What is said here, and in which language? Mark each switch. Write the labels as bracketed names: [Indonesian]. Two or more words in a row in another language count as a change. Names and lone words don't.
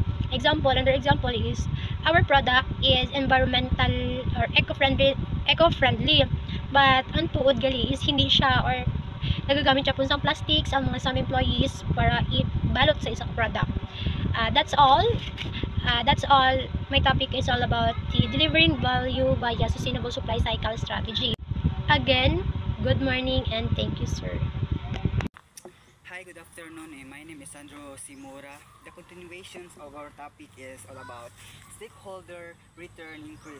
[English] Example, another example is our product is environmental or eco-friendly, but [Hiligaynon] ang tuod gali [Filipino] is hindi siya, or nagagamit siya po sa plastics ang mga [English] some employees [Filipino] para ibalot sa isang product. [English] That's all. My topic is all about the delivering value via sustainable supply cycle strategy. Again, good morning and thank you, sir. Hi, good afternoon. My name is Sandro Simura. The continuations of our topic is all about stakeholder return increase.